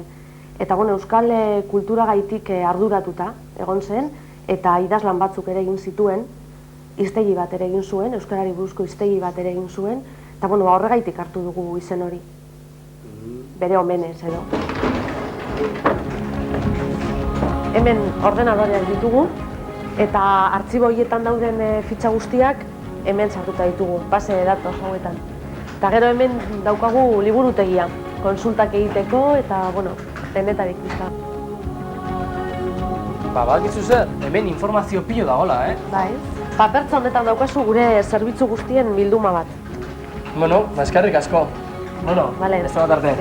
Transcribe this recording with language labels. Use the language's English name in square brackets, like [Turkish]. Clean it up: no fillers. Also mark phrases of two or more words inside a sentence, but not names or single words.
[Basque] Eta euskal kulturagaitik arduratuta egon zen, eta idazlan batzuk ere egin zituen, hiztegi bat ere egin zuen, euskarari buruzko hiztegi bat ere egin zuen, eta horregaitik hartu dugu izen hori. Bere omenez edo. Hemen ordenadoreak ditugu, eta artxibo horietan dauden fitxa guztiak hemen sartuta ditugu, [Spanish] base de datos [Basque] hauetan. Eta gero hemen daukagu liburutegia, konsultak egiteko eta, denetarik bizka. Badakizu zer, hemen informazio pilo dagoela, Bai. Papertza honetan daukazu gure zerbitzu guztien bilduma bat. Eskerrik asko. Beste bat arte.